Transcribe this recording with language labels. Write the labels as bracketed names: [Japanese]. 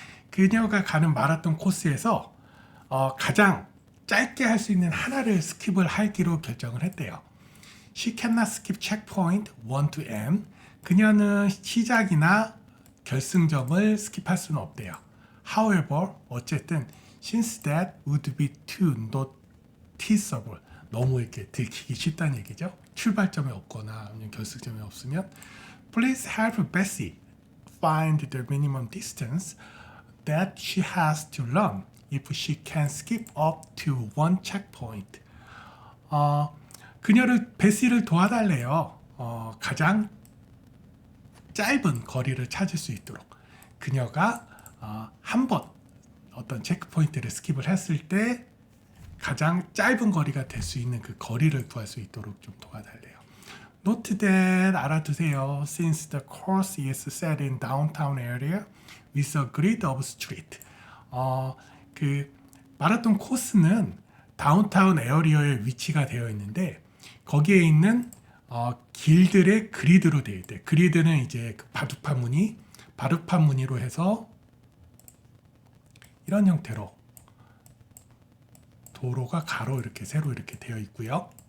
[Korean] 그녀가 가는 마라톤 코스에서 가장 짧게 할 수 있는 하나를 스킵을 하기로 결정을 했대요. [English] She cannot skip checkpoint 1 to N. [Korean] 그녀는 시작이나 결승점을 스킵할 수는 없대요. [English] However, [Korean] 어쨌든 [English] since that would be too noticeable. [Korean] 너무 이렇게 들키기 쉽다는 얘기죠. 출발점이 없거나 아니면 결승점이 없으면 [English] Please help Bessie find the minimum distance that she has to run if she can skip up to one checkpoint. [Korean] 그녀를 베시를 도와달래요. 가장 짧은 거리를 찾을 수 있도록. 그녀가 한 번 어떤 체크포인트를 스킵을 했을 때 가장 짧은 거리가 될 수 있는 그 거리를 구할 수 있도록 좀 도와달래요. [English] Note that, [Korean] 알아두세요. [English] Since the course is set in downtown area with a grid of street. [Korean] 그 마라톤 코스는 다운타운 에어리어에 위치가 되어 있는데 거기에 있는 길들의 그리드로 되어 있대. 그리드는 이제 그 바둑판 무늬로 해서 이런 형태로 도로가 가로 이렇게 세로 이렇게 되어 있고요.